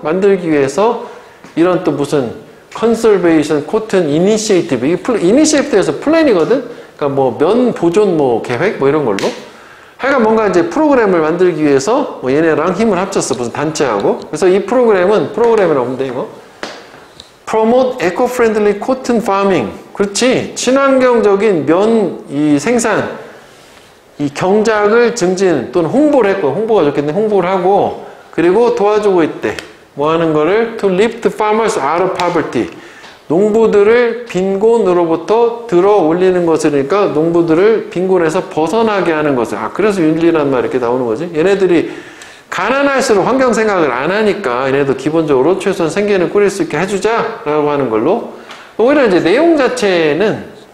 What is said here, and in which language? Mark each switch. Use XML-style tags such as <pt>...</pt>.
<ko>만들기 위해서 이런 또 무슨 컨설베이션 코튼 이니시에이티브. 이게 이니시에이티브에서 플랜이거든. 그러니까 뭐 면 보존 뭐 계획 뭐 이런 걸로. 하여간 뭔가 이제 프로그램을 만들기 위해서 뭐 얘네랑 힘을 합쳤어. 무슨 단체하고. 그래서 이 프로그램이라고 하는데 이거.</ko> <en>Promote Eco-Friendly Cotton Farming.</en> <ko>그렇지. 친환경적인 면 이 생산, 이 경작을 증진 또는 홍보를 했고, 홍보가 좋겠네. 홍보를 하고, 그리고 도와주고 있대. 뭐 하는 거를?</ko> <en>To lift farmers out of poverty.</en> <ko>농부들을 빈곤으로부터 들어 올리는 것이니까 농부들을 빈곤에서 벗어나게 하는 것을. 그래서 윤리란 말이 이렇게 나오는 거지. 얘네들이 가난할수록 환경 생각을 안 하니까 얘네도 기본적으로 최소한 생계는 꾸릴 수 있게 해주자 라고 하는 걸로. 오히려 이제 내용 자체는</ko>